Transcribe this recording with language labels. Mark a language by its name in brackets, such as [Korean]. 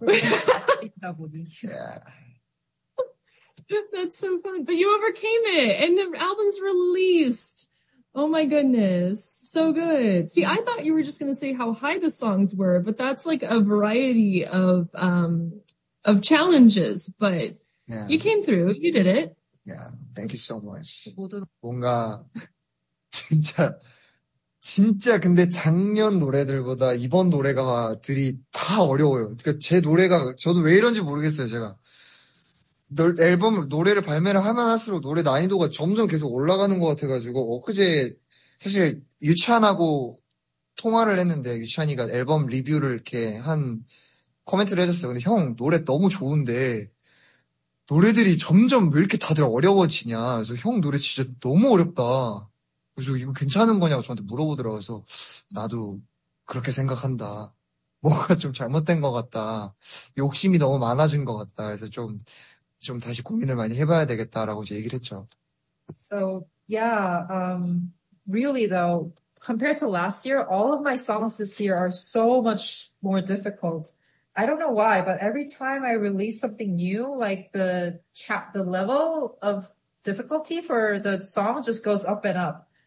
[English] That's so fun, but you overcame it and the album's released. Oh my goodness, so good. See, I thought you were just gonna say how high the songs were, but that's like a variety of challenges, but yeah. You came through, you did it. Yeah, thank you so much. [Korean] 뭔가 진짜 진짜 근데 작년 노래들보다 이번 노래가들이 다 어려워요. 그러니까 제 노래가 저도 왜 이런지 모르겠어요. 제가 앨범 노래를 발매를 하면 할수록 노래 난이도가 점점 계속 올라가는 것 같아가지고 엊그제 사실 유찬하고 통화를 했는데 유찬이가 앨범 리뷰를 이렇게 한 코멘트를 해줬어요. 근데 형 노래 너무 좋은데 노래들이 점점 왜 이렇게 다들 어려워지냐. 그래서 형 노래 진짜 너무 어렵다. 그래서 이거 괜찮은 거냐고 저한테 물어보더라고요. 그래서 나도 그렇게 생각한다. 뭔가 좀 잘못된 것 같다. 욕심이 너무 많아진 것 같다. 그래서 좀 다시 고민을 많이 해봐야 되겠다라고 이제 얘기를 했죠. [English] So, yeah, really though, compared to last year, all of my songs this year are so much more difficult. I don't know why, but every time I release something new, like the level of difficulty for the song just goes up and up.